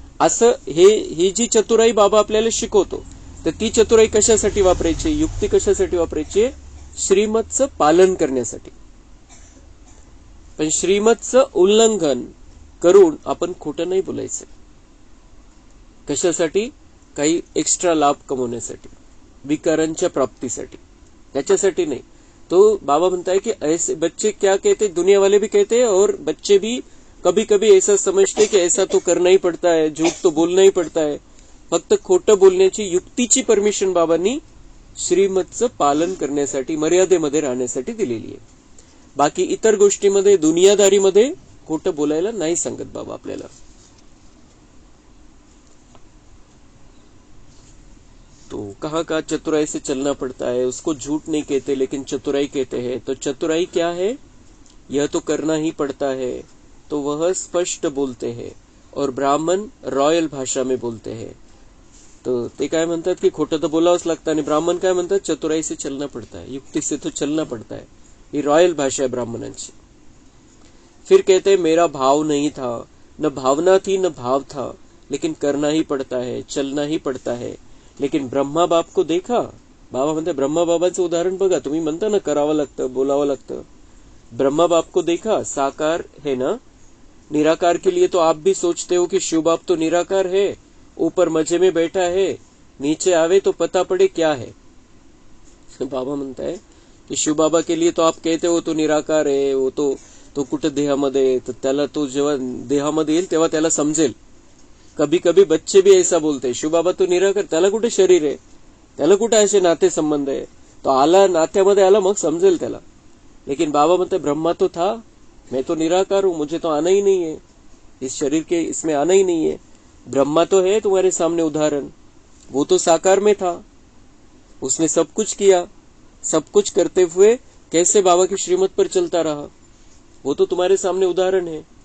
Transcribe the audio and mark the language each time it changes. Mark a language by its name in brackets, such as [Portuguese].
[Marathi] असं ही जी चतुराई बाबा आपल्याला शिकवतो, तर ती चतुराई कशासाठी वापरायची, युक्ती कशासाठी वापरायची, श्रीमतचं पालन करण्यासाठी। पण श्रीमतचं उल्लंघन करून आपण खोटं नाही बोलायचं। कशासाठी, काही एक्स्ट्रा लाभ कमवण्यासाठी, विकारांच्या प्राप्तीसाठी, त्याच्यासाठी नहीं। [Hindi] तो बाबा म्हणता है कि ऐसे बच्चे क्या कहते, दुनिया वाले भी कहते हैं और बच्चे भी कभी कभी ऐसा समझते कि ऐसा तो करना ही पड़ता है, झूठ तो बोलना ही पड़ता है। [Marathi] फक्त खोटं बोलण्याची युक्तीची परमिशन बाबांनी श्रीमतचं पालन करण्यासाठी, मर्यादेमध्ये राहण्यासाठी दिलेली आहे। बाकी इतर गोष्टीमध्ये, दुनियादारीमध्ये खोटं बोलायला नाही सांगत बाबा आपल्याला। [Hindi] तो कहाँ का चतुराई से चलना पड़ता है, उसको झूठ नहीं कहते लेकिन चतुराई कहते हैं। तो चतुराई क्या है, यह तो करना ही पड़ता है, तो वह स्पष्ट बोलते हैं। और ब्राह्मण रॉयल भाषा में बोलते हैं। [Marathi] तो ते काय म्हणतात [Hindi] की खोटं तर बोलावंच लागतं, आणि ब्राह्मण काय म्हणतात, चतुराई से चलना पड़ता है, युक्ति से तो चलना पड़ता है। ये रॉयल भाषा है ब्राह्मणांची। फिर कहते हैं मेरा भाव नहीं था, न भावना थी न भाव था, लेकिन करना ही पड़ता है, चलना ही पड़ता है। लेकिन ब्रह्मा बाप को देखा, [Marathi] बाबा म्हणते ब्रह्मा बाबांचं उदाहरण बघा। तुम्ही म्हणता ना करावं लागतं, बोलावं लागतं। [Hindi] ब्रह्मा बाप को देखा, साकार है ना, निराकार के लिए तो आप भी सोचते हो कि शिव बाप तो निराकार है, ऊपर मजे में बैठा है, नीचे आवे तो पता पड़े क्या है। बाबा म्हणता है कि शिव बाबा के लिए तो आप कहते हो तो निराकार है, वो तो [Marathi] कुठे देहामध्ये, तर त्याला तो जेव्हा देहामध्ये येईल तेव्हा त्याला समजेल। [Hindi] कभी कभी बच्चे भी ऐसा बोलते हैं, शिव बाबा तो निराकार, [Marathi] त्याला कुठे शरीर आहे, त्याला कुठे असे नाते संबंध आहे, तो आला नात्यामध्ये आला मग समजेल त्याला। [Hindi] लेकिन बाबा म्हणते ब्रह्मा तो था, मैं तो निराकार हूं, मुझे तो आना ही नहीं है, इस शरीर के इसमें आना ही नहीं है। ब्रह्मा तो है तुम्हारे सामने उदाहरण, वो तो साकार में था, उसने सब कुछ किया, सब कुछ करते हुए कैसे बाबा की श्रीमत पर चलता रहा, वो तो तुम्हारे सामने उदाहरण है।